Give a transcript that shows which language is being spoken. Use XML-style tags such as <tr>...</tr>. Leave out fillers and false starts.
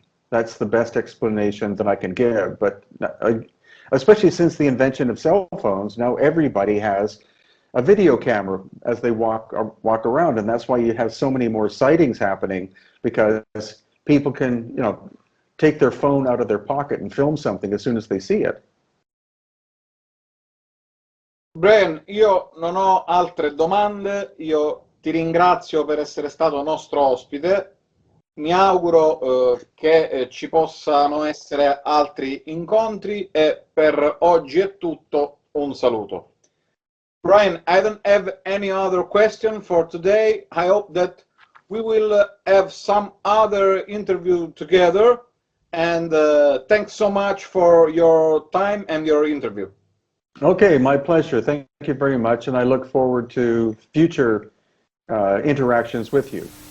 <en>That's the best explanation that I can give. But especially since the invention of cell phones, now everybody has a video camera as they walk around, and that's why you have so many more sightings happening, because people can, take their phone out of their pocket and film something as soon as they see it.</en> <it>Brian, io non ho altre domande, io ti ringrazio per essere stato nostro ospite, mi auguro che ci possano essere altri incontri e per oggi è tutto, un saluto.</it> <en>Brian, I don't have any other question for today. I hope that we will have some other interview together, and thanks so much for your time and your interview. Okay, my pleasure. Thank you very much, and I look forward to future interactions with you.</en>